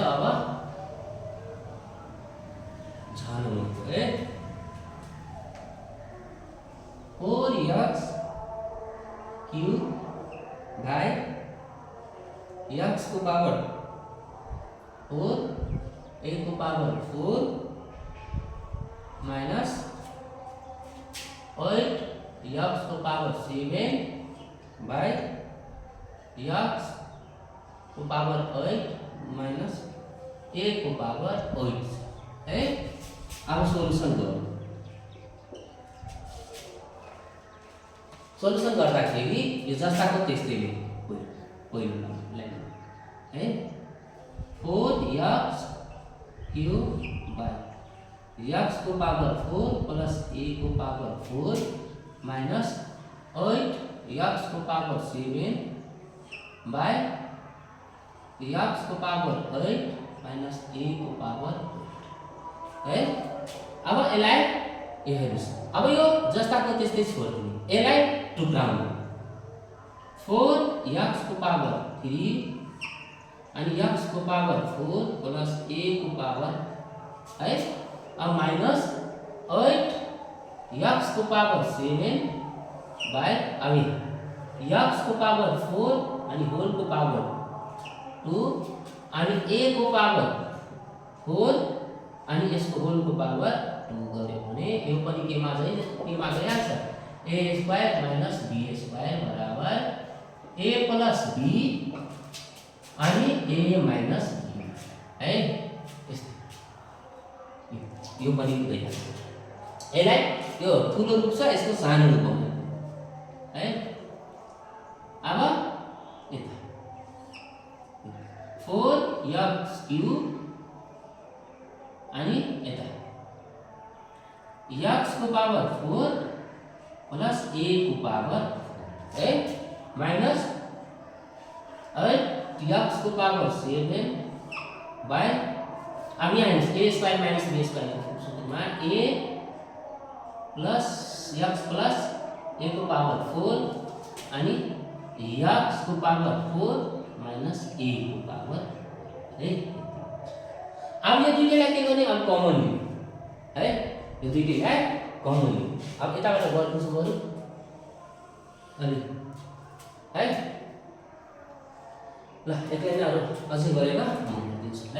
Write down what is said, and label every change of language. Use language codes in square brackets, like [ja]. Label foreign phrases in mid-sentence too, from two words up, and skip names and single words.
[ne] अब झानुको है 4x³ x को पावर 4 a को पावर 4 माइनस 8x को पावर 7 बाय x को पावर 8 माइनस a को पावर 8 है। अब सोल्युसन गरौँ। सोल्युसन गर्दाखेरि यो जस्ताको त्यस्तै पहिलो लाइन है 4x³ बाय x को पावर 4 प्लस a को पावर 4 माइनस 8x को पावर 7 बाय x को पावर 8 माइनस a को पावर 8 है। अब यसलाई यो हेर्नुस्। अब यो जस्ताको त्यस्तै छोड्दिने यसलाई टुक्राउनु 4x को पावर 3 अनि x को पावर 4 प्लस a को पावर है। अब माइनस 8x को पावर 7 बाय अब x को पावर 4 अनि होल को पावर 2 अनि a को पावर 4 अनि यसको होल को पावर 2 गर्यो भने यो पनि केमा गइहाल्छ a² माइनस b² बराबर a प्लस b अनि a माइनस b है। यो पनि गइहाल्छ यसलाई यो ठुलो रूप छ, यसको सानो रूप बनाउने है। अब यता 4x³ अनि यता x को पावर 4 प्लस a को पावर है माइनस x को पावर 7 बाय अब यहाँ a² माइनस b² में a प्लस x प्लस a को पावर 4 अनि x को पावर 4 माइनस a को पावर है। अब यो दुईटैलाई के गर्ने, अब कमन लिनु है, यो दुईटैलाई कमन लिनु। अब यताबाट गर्नु छ बरु अनि है ल यसलाई नै अरु अझै गरेर म दिन्छु है।